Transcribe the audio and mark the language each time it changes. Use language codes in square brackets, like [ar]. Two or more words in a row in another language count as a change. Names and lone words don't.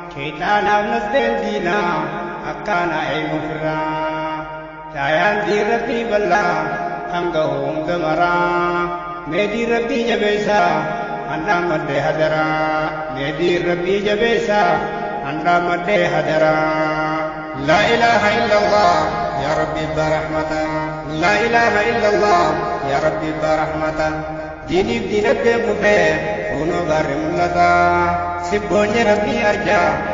[om] Shayxaanaaf nasdeen diinaa akkaana eeguuf irraa. Daayaan diin Rabbii bal'aa hanga hunda maraa. Mee diin Rabbii jabeessaa handhaan maddee hadaraa. Mee diin Rabbii jabeessaa handhaan maddee hadaraa. [ar] لا إله إلا الله يا ربي برحمته. لا إله إلا الله يا ربي برحمته. [om] Diiniif diinagdee kufee kunoo gaarri mul'ata. Sibboonni Rabbii arjaa.